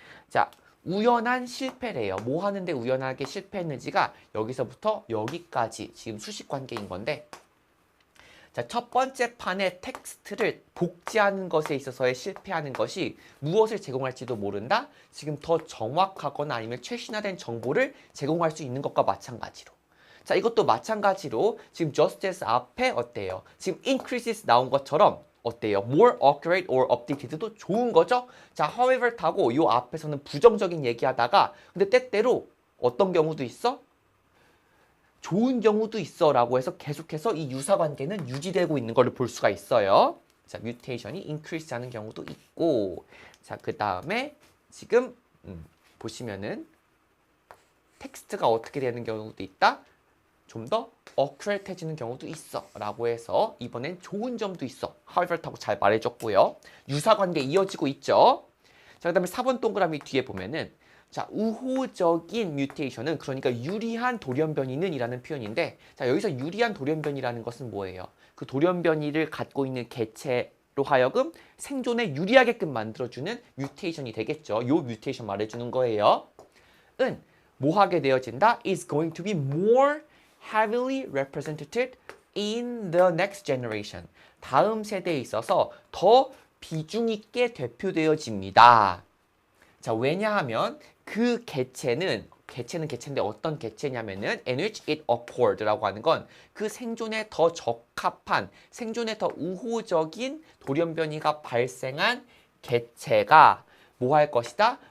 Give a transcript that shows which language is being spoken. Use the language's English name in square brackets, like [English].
[Korean] 자, 우연한 실패래요. 뭐 하는데 우연하게 실패했는지가 여기서부터 여기까지 지금 수식 관계인 건데, 자, 첫 번째 판의 텍스트를 복제하는 것에 있어서의 실패하는 것이 무엇을 제공할지도 모른다? 지금 더 정확하거나 아니면 최신화된 정보를 제공할 수 있는 것과 마찬가지로. 자, 이것도 마찬가지로 지금 [English] just as [Korean] 앞에 어때요? 지금 increases 나온 것처럼 어때요? more accurate or updated도 좋은 거죠? 자, however 타고 요 앞에서는 부정적인 얘기하다가 근데 때때로 어떤 경우도 있어? 좋은 경우도 있어 라고 해서 계속해서 이 유사관계는 유지되고 있는 걸 볼 수가 있어요. 자, 뮤테이션이 increase 하는 경우도 있고, 자, 그 다음에 지금 보시면은 텍스트가 어떻게 되는 경우도 있다? 좀 더 어큐레이트해지는 경우도 있어 라고 해서 이번엔 좋은 점도 있어, however 타고 잘 말해줬고요. 유사관계 이어지고 있죠. 자, 그 다음에 4번 동그라미 뒤에 보면은 자, 우호적인 뮤테이션은 그러니까 유리한 돌연변이는 이라는 표현인데, 자, 여기서 유리한 돌연변이라는 것은 뭐예요? 그 돌연변이를 갖고 있는 개체로 하여금 생존에 유리하게끔 만들어주는 뮤테이션이 되겠죠. 요 뮤테이션 말해주는 거예요. 은 뭐 하게 되어진다? [English] is going to be more heavily represented in the next generation. [Korean] 다음 세대에 있어서 더 비중 있게 대표되어집니다. 자, 왜냐하면 그 개체는 개체인데 어떤 개체냐면은 [English] in which it occurred [Korean] 라고 하는 건 그 생존에 더 적합한, 생존에 더 우호적인 돌연변이가 발생한 개체가 뭐 할 것이다?